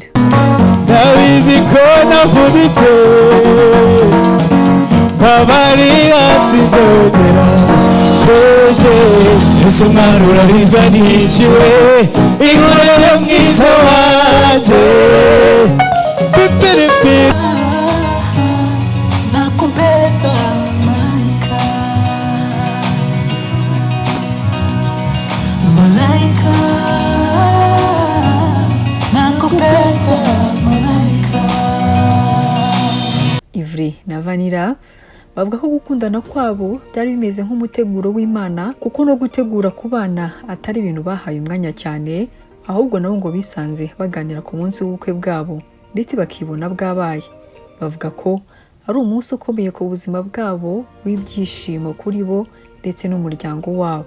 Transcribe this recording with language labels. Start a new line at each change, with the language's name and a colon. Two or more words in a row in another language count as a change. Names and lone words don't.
Kinyarwanda: Ndabizi ko navunitse babarira sinzongera shege ese umwana urarizwa n'ikiwe inkorere mwiza wanje pipiripi.
Swahili: Nakupenda malaika, malaika, nakupenda malaika.
Kinyarwanda: Ivry na Vanilla bavuga ko gukundana kwabo byari bimeze nk'umuteguro w'Imana, kuko no gutegura ku bana atari ibintu bahaye umwanya cyane, ahubwo nabo ngo bisanze baganira ku munsi w'ubukwe bwabo ndetse bakibona bwabaye. Bavuga ko ari umunsi ukomeye ku buzima bwabo w'ibyishimo kuri bo ndetse n'umuryango wabo.